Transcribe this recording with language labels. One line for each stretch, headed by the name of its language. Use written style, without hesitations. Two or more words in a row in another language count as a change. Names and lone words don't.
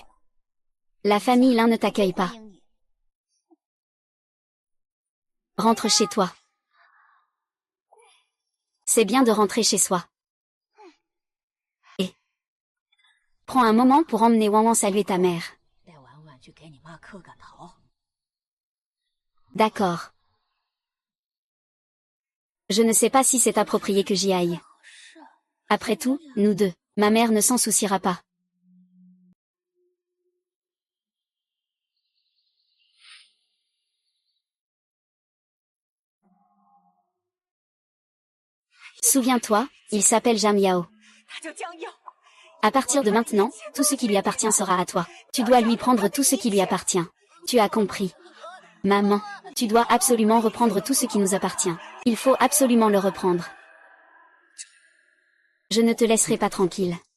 French: La famille Lin ne t'accueille pas. Rentre chez toi. C'est bien de rentrer chez soi. Et prends un moment pour emmener Wan Wan saluer ta mère.
Chinese: 带婉婉去给你妈磕个头。
French: D'accord. Je ne sais pas si c'est approprié que j'y aille. Après tout, nous deux, ma mère ne s'en souciera pas. Souviens-toi, il s'appelle Jam Yao.
Chinese: 他叫江耀，
French: À partir de maintenant, tout ce qui lui appartient sera à toi. Tu dois lui prendre tout ce qui lui appartient. Tu as compris. Maman, tu dois absolument reprendre tout ce qui nous appartient. Il faut absolument le reprendre. Je ne te laisserai pas tranquille.